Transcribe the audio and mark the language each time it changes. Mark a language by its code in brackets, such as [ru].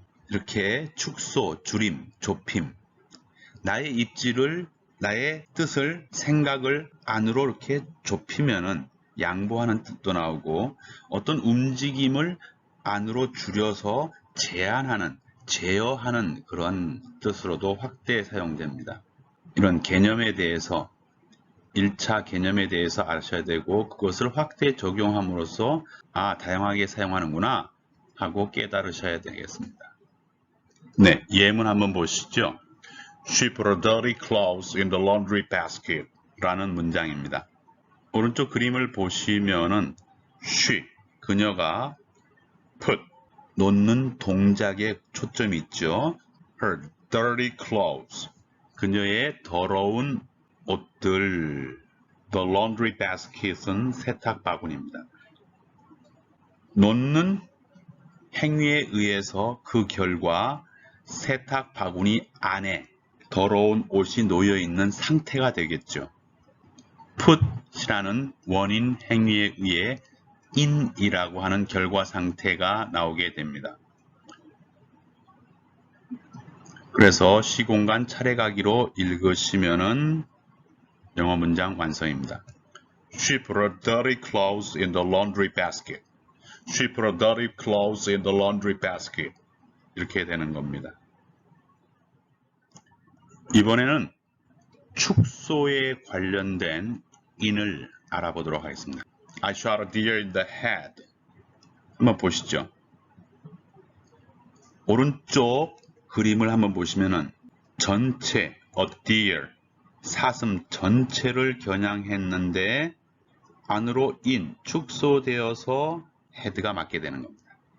[ko] 이렇게 축소, 줄임, 좁힘, 나의 입지를, 나의 뜻을, 생각을 안으로 이렇게 좁히면은 양보하는 뜻도 나오고 어떤 움직임을 안으로 줄여서 제한하는, 제어하는 그런 뜻으로도 확대 사용됩니다. 이런 개념에 대해서 1차 개념에 대해서 아셔야 되고 그것을 확대 적용함으로써 다양하게 사용하는구나 하고 깨달으셔야 되겠습니다. 네, 예문 한번 보시죠. [en] She put her dirty clothes in the laundry basket [ko] 라는 문장입니다. 오른쪽 그림을 보시면은 she, 그녀가 put, 놓는 동작에 초점이 있죠. Her dirty clothes, 그녀의 더러운 옷들. The laundry basket은 세탁 바구니입니다. 놓는 행위에 의해서 그 결과 세탁 바구니 안에 더러운 옷이 놓여 있는 상태가 되겠죠. put이라는 원인 행위에 의해 in이라고 하는 결과 상태가 나오게 됩니다. 그래서 시공간 차례가기로 읽으시면은 영어 문장 완성입니다. [en] She put her dirty clothes in the laundry basket. She put her dirty clothes in the laundry basket. [ko] 이렇게 되는 겁니다. 이번에는 축소에 관련된 in을 알아보도록 하겠습니다. [en] I shot a deer in the head. [ko] 한번 보시죠. 오른쪽 그림을 한번 보시면은 전체, a deer, 사슴 전체를 겨냥했는데 안으로 in, 축소되어서 head가 맞게 되는 겁니다.